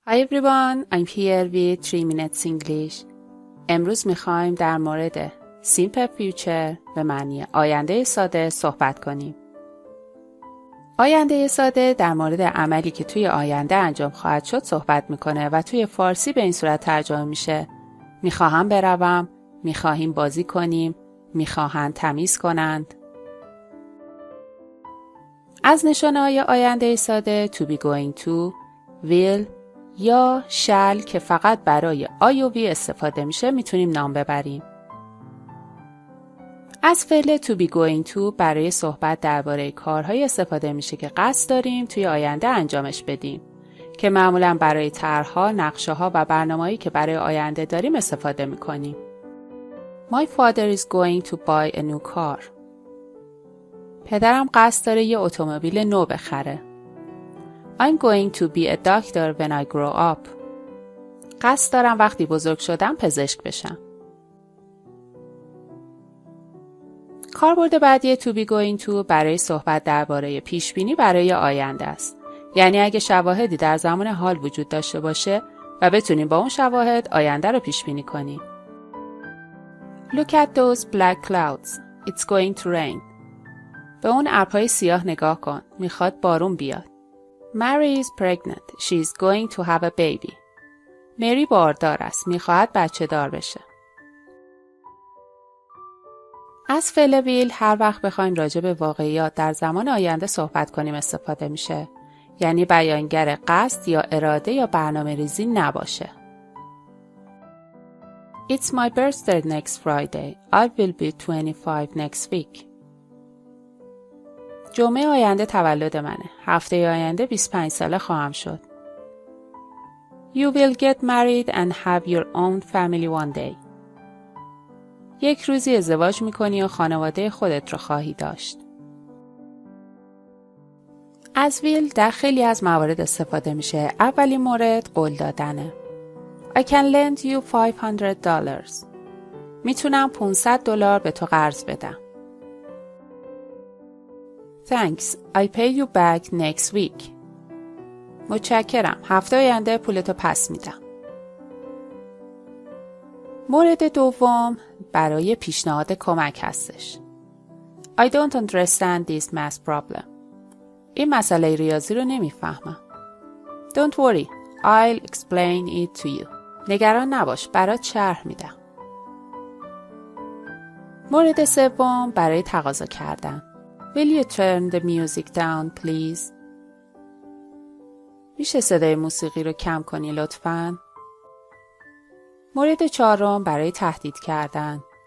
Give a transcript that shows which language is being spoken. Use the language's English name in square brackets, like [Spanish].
[English] Hi everyone, I'm here with 3 minutes English. [Persian] امروز میخوایم در مورد Simple Future به معنی آینده ساده صحبت کنیم. آینده ساده در مورد عملی که توی آینده انجام خواهد شد صحبت میکنه و توی فارسی به این صورت ترجمه میشه: میخواهم بروم، میخواهیم بازی کنیم، میخواهند تمیز کنند. از نشانه‌های آینده ساده to be going to، will یا shall که فقط برای I و we استفاده میشه میتونیم نام ببریم. از فعل to be going to برای صحبت درباره کارهایی استفاده میشه که قصد داریم توی آینده انجامش بدیم که معمولاً برای طرح‌ها، نقشه‌ها و برنامه‌ای که برای آینده داریم استفاده میکنیم. [English] My father is going to buy a new car. [Persian] پدرم قصد داره یه اتومبیل نو بخره. [English] I'm going to be a doctor when I grow up. [Persian] قصد دارم وقتی بزرگ شدم پزشک بشم. کاربرد بعدی to be going to برای صحبت درباره پیشبینی برای آینده است. یعنی اگه شواهدی در زمان حال وجود داشته باشه و بتونیم با اون شواهد آینده رو پیشبینی کنیم. [English] Look at those black clouds. It's going to rain. [Persian] به اون ابرهای سیاه نگاه کن. میخواد بارون بیاد. [English] Mary is pregnant. She is going to have a baby. [Persian] مری باردار است. میخواهد بچه دار بشه. از فعل will هر وقت بخوایم راجع به واقعیات در زمان آینده صحبت کنیم استفاده میشه. یعنی بیانگر قصد یا اراده یا برنامه ریزی نباشه. [English] It's my birthday next Friday. I will be 25 next week. [Persian] جمعه آینده تولد منه. هفته آینده 25 ساله خواهم شد. [English] You will get married and have your own family one day. [Persian] یک روزی ازدواج میکنی و خانواده خودت رو خواهی داشت. از will در خیلی از موارد استفاده میشه. اولین مورد قول دادنه. [English] I can lend you $500. [Persian] میتونم $500 به تو قرض بدم. [English] Thanks, I pay you back next week. [Persian] متشکرم. هفته آینده پولتو پس میدم. مورد دوم برای پیشنهاد کمک هستش. [English] I don't understand this math problem. [Persian] این مسئله ریاضی رو نمیفهمم. [English] Don't worry, I'll explain it to you. [Persian] نگران نباش، برات شرح میدم. مورد سوم برای تقاضا کردن. [English] Will you turn the music down, please? [Persian] میشه صدای موسیقی رو کم کنی لطفاً؟ مورد چهارم برای تهدید کردن.